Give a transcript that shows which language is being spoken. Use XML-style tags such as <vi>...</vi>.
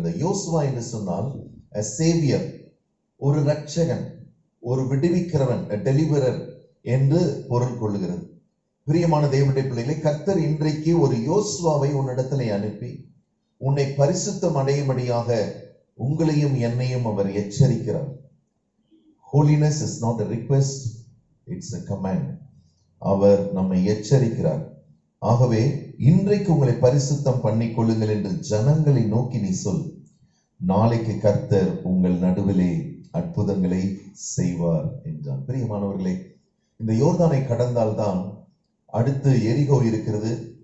<ta>இந்த யோசுவா என்று சொன்னால்</ta> <en>a savior,</en> <ta>ஒரு ரட்சகன், ஒரு விடுவிக்கிறவன்,</ta> <en>a deliverer</en> <ta>என்று பொருள் கொள்ளுகிறது. பிரியமான தேவனுடைய பிள்ளைகளை, கர்த்தர் இன்றைக்கு ஒரு யோசுவாவை உன்னிடத்திலே அனுப்பி உன்னை பரிசுத்தம் அடையும்படியாக உங்களையும் என்னையும் அவர் எச்சரிக்கிறார்.</ta> <en>Holiness is not a request, it's a command.</en> <ta>அவர் நம்மை எச்சரிக்கிறார். ஆகவே இன்றைக்கு உங்களை பரிசுத்தம் பண்ணிக் கொள்ளுங்கள் என்று ஜனங்களை நோக்கி நீ சொல். நாளைக்கு கர்த்தர் உங்கள் நடுவிலே அற்புதங்களை செய்வார் என்றார். பிரியமானவர்களே, இந்த யோர்தானை கடந்தால்தான் அடுத்து எரிகோ இருக்கிறது.</ta>